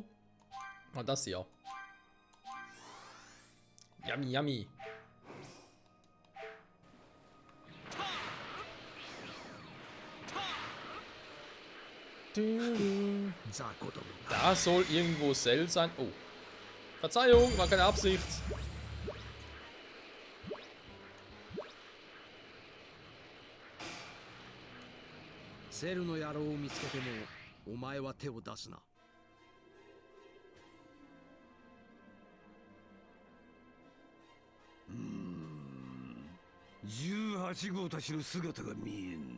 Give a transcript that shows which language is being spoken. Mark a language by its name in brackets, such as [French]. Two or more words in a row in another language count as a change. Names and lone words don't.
[German] Und das hier. [English] Yummy, yummy. [German] Da soll irgendwo Cell sein. Oh. Verzeihung, war keine Absicht. [Japanese] セルの野郎を見つけてもお前は手を出すな。 18号たちの姿が見えん。